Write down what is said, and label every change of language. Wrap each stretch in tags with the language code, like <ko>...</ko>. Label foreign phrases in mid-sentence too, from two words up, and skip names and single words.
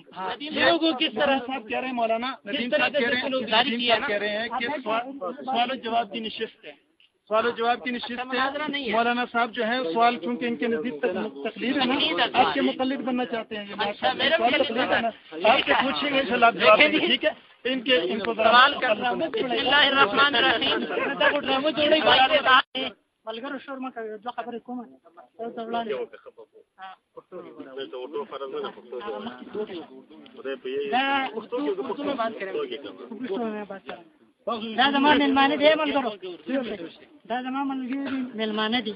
<ur>لوگوں کس طرح صاحب کہہ رہے ہیں مولانا، ندیم صاحب کہہ رہے ہیں کہ سوال و جواب کی نشست ہے. سوال و جواب کی نشست ہے. مولانا صاحب جو ہے سوال چونکہ ان کے نزدیک تقلید ہے نا، آپ کے مقلد بننا چاہتے ہیں. آپ سے پوچھیں گے انشاءاللہ آپ جواب دیں گے، ٹھیک ہے. ان کو سوال کر رہا ہوں.</ur> <ar>بسم اللہ الرحمن الرحیم.</ar> <ps>ملګرو شور مه کوئ، 2 خبرې کومه او ته وړاندې دا زما مېلمانه دی ملګرو، دا زما ملګري مېلمانه دي.</ps>